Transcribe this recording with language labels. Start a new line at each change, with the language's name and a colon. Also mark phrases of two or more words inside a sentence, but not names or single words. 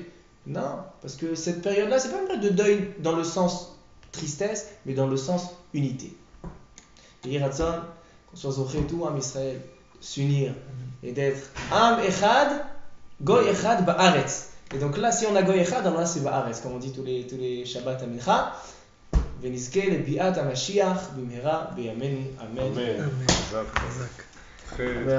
French: Non, parce que cette période-là, c'est pas une période de deuil dans le sens tristesse, mais dans le sens unité. Et Yiratson, qu'on soit zoché tout
Hebrew: עם ישראל,
French: s'unir et d'être
Hebrew: עם אחד, גוי אחד בארץ.
French: Et donc là, si on a
Hebrew: גוי אחד,
French: alors là c'est Ba'aretz, comme on dit tous les Shabbat à Mincha.
Hebrew: ונזכה לביאת המשיח במהרה בימינו אמן. אמן. חזק.